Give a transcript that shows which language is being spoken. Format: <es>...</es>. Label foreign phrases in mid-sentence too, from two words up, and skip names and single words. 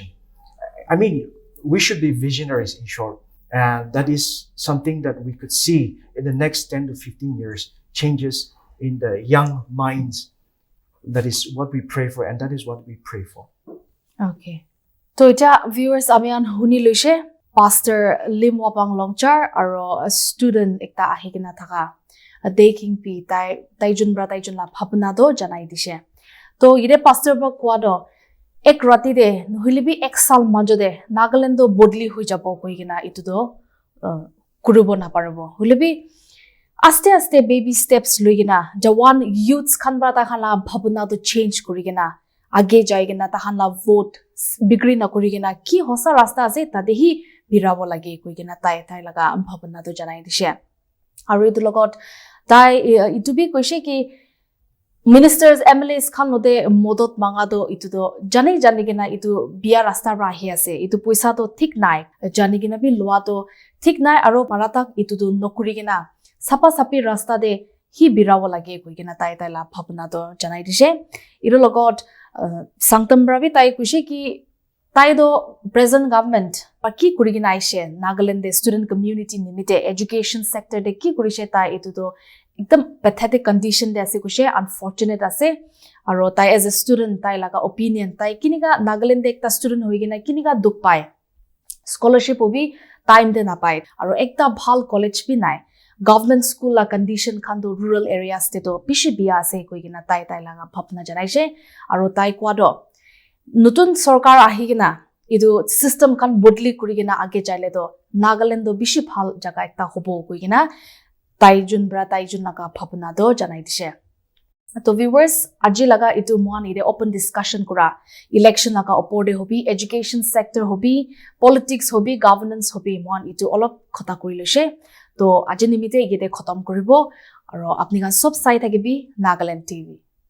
<en>I mean, we should be visionaries in short, and that is something that we could see in the next 10 to 15 years, changes in the young minds. That is what we pray for, and that is what we pray for.</en> <nag>Okay. To ita viewers amian huni loise Pastor Lim Wapang Longchar aro a student ekta ahigina thaka a daking pi tai jun la bhabna do janai dise. To ire pastor ba kwado ek rati de nuhili bi ek sal manjo de Nagaland do bodli hoi jabo koigina itu do kurubo na parbo. Hulibi aste aste</nag> <en>baby steps</en> <nag>loigina jawan youths khan ba ta khala bhabna to change kurigina age jaigina ta khala vote bigri na kurigina ki hosa rasta ase ta dehi birabo lage koigina tai laga bhabna to janai dise aru itu logot tai itu bi koise ki ministers MLAs khan lode modot manga do itu do jani gina itu bia rasta ra hi ase itu poisa to thik nai jani gina bi loa to thik nai aro paratak itu do nokuri gina sapa sapi rasta de hi birawo lage koigina tai la bhabna to janai dise iru logot sangtam bravi tai kuise ki tai do</nag> <en>present government</en> <nag>pa ki kurigina aise Nagaland de</nag> <en>student community</en> <nag>nimite</nag> <en>education sector</en> <nag>de ki kurise tai itu do ekdam</nag> <en>pathetic condition</en> <nag>de ase kuise unfortunate ase aro tai</nag> <en>as a student</en> <nag>tai laga opinion tai kiniga Nagaland de ekta student hoigina kiniga duk pai scholarship obi time de na pai aro ekta bhal college bi nai government school la condition khan do</nag> <en>rural areas</en> <nag>te to bishi bia ase koigina tai laga bhabna janaise aro tai kwado nutun sarkar ahigina idu system khan bodli kurigina age jaile to Nagaland do bishi bhal jaga ekta hobo koigina tai jun naga bhabna do janai dise. To viewers aji laga itu mohan ide</nag> <en>open discussion</en> <nag>kura election laga opor de hobi</nag> <en>education sector</en> <nag>hobi politics hobi governance hobi mohan itu olop khota kori lese. To aji nimite igete khotom koribo aro apni gan sob sai thakibi Nagaland TV.</nag>